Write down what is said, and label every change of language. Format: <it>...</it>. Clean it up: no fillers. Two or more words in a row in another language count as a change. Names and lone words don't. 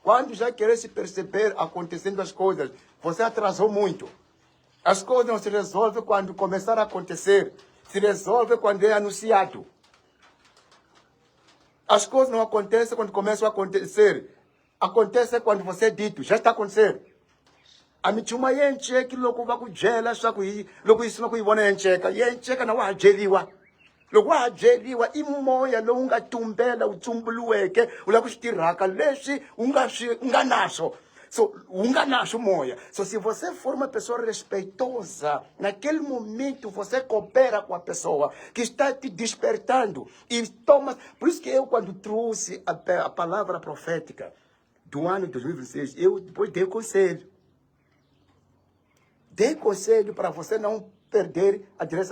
<pt>Quando já querer se perceber acontecendo as coisas, você atrasou muito. As coisas não se resolvem quando começar a acontecer. Se resolve quando é anunciado. As coisas não acontecem quando começam a acontecer. Acontece quando você é dito. Já está acontecendo.</pt> <ts>A michuma yencheki loko va ku byela swaku loko yi sima ku yi vona yencheka na wa jeliwa. Loko wa jeliwa I moya lowu nga tumbela wu tumbuluweke u lava ku swi tirhaka leswi u nga naso. So, naso moya.</ts> <pt>So, se você for uma pessoa respeitosa, naquele momento você coopera com a pessoa que está te despertando e toma. Por isso que eu, quando trouxe a palavra profética do ano de 2026, eu depois dei conselho. Dei conselho para você não perder a direção.</pt>